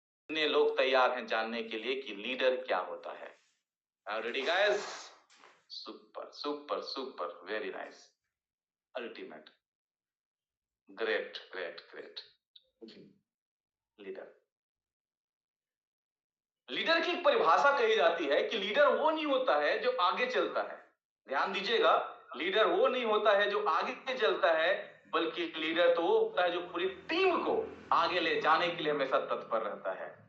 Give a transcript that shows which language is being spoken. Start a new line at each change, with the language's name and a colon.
Hindi: कितने लोग तैयार हैं जानने के लिए कि लीडर क्या होता है?
English: Are you ready guys? Super, super, super, very nice, ultimate, great, great, great.
Hindi: Leader leader की एक परिभाषा कही जाती है कि लीडर वो नहीं होता है जो आगे चलता है। ध्यान दीजिएगा, लीडर वो नहीं होता है जो आगे चलता है, बल्कि लीडर तो वो होता है जो पूरी टीम को आगे ले जाने के लिए हमेशा तत्पर रहता है।